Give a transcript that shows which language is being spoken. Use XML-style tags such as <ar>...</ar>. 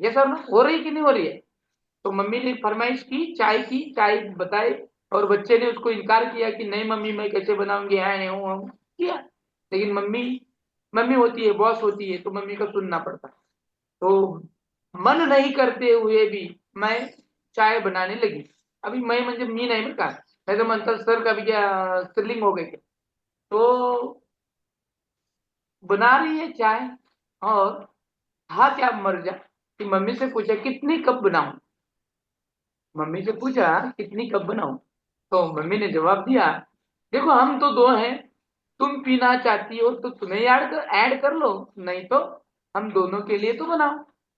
<hi>ये सर ना हो रही है कि नहीं हो रही है? तो मम्मी ने फरमाइश की, चाय बताई, और बच्चे ने उसको इनकार किया कि नहीं मम्मी मैं कैसे बनाऊंगी, है हूँ किया। लेकिन मम्मी मम्मी होती है, बॉस होती है, तो मम्मी का सुनना पड़ता है। तो मन नहीं करते हुए भी मैं चाय बनाने लगी। अभी मैं</hi> <mr>म्हणजे मी नाही बरं का, नाही तर म्हणतात</mr> <hi>सर का भी क्या स्त्रीलिंग हो गई क्या? तो बना रही है चाय, और था क्या मर्जा कि मम्मी से पूछा कितनी कप बनाऊं, मम्मी से पूछा कितनी कप बनाऊं, तो मम्मी ने जवाब दिया, देखो हम तो दो हैं, तुम पीना चाहती हो तो तुम्हें ऐड कर लो, नहीं तो हम दोनों के लिए तो बनाओ।</hi>